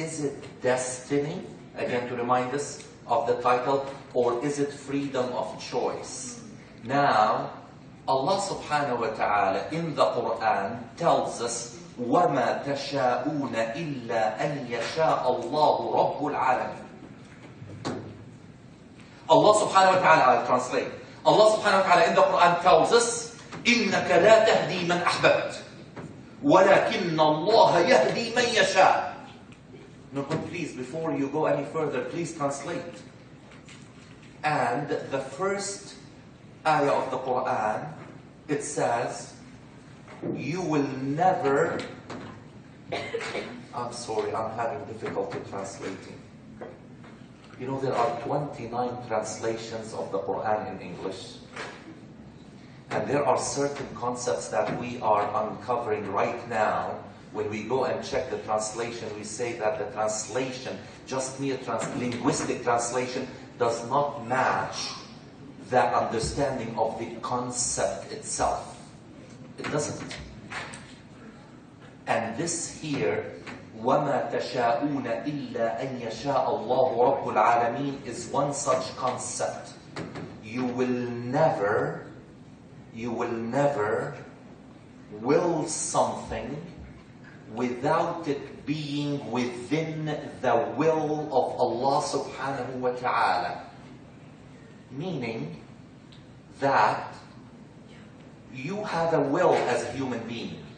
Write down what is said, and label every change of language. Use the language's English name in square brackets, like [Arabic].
[English] Is it destiny, again to remind us of the title, or is it freedom of choice? Now, Allah subhanahu wa ta'ala in the Quran tells us, [Arabic] وَمَا تَشَاءُونَ إِلَّا أَن يَشَاءَ اللَّهُ رَبُّ الْعَالَمِينَ. [English] Allah subhanahu wa ta'ala, I'll translate. Allah subhanahu wa ta'ala in the Quran tells us, [Arabic] إِنَّكَ لَا تَهْدِي مَنْ أَحْبَبْتَ وَلَكِنَّ اللَّهَ يَهْدِي مَنْ يَشَاءُ. [English] No, but please, before you go any further, please translate. And the first ayah of the Quran, it says, you will never... I'm sorry, I'm having difficulty translating. You know, there are 29 translations of the Quran in English. And there are certain concepts that we are uncovering right now. When we go and check the translation, we say that the translation, just mere linguistic translation, does not match that understanding of the concept itself. It doesn't. And this here, [Arabic] وَمَا تَشَاءُونَ إِلَّا أَن يَشَاءَ اللَّهُ رَبُّ الْعَالَمِينَ [English] is one such concept. You will never will something without it being within the will of Allah subhanahu wa ta'ala. Meaning that you have a will as a human being.